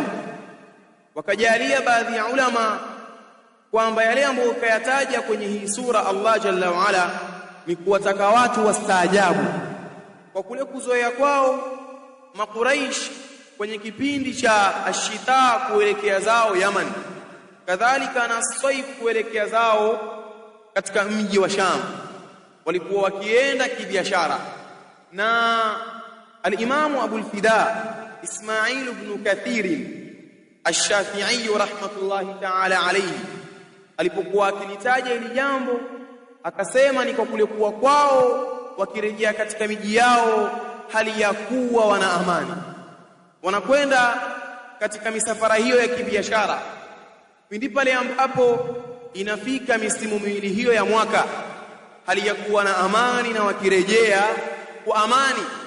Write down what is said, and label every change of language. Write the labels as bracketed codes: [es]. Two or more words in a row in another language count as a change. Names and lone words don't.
[sw] Wakajalia baadhi ya ulama kwamba yale ambayo kayataja kwenye hii sura Allah [ar] جل وعلا [sw] ni kuwataka watu wastaajabu kwa kule kuzoea kwao Makuraish kwenye kipindi cha ashita kuelekea zao Yaman, kadhalika na Saif kuelekea zao katika mji wa Sham. Walikuwa wakienda kibiashara, na al-Imam Abu al-Fida Ismail ibn Kathir ash-Shafi'i [ar] رحمة الله تعالى عليه [sw] alipokuwa akilitaja hili jambo akasema ni kwa kule kuwa kwao wakirejea katika miji yao hali ya kuwa wana amani, wanakwenda katika misafara hiyo ya kibiashara. Pindi pale ambapo inafika misimu miwili hiyo ya mwaka, hali ya kuwa na amani na wakirejea kwa amani.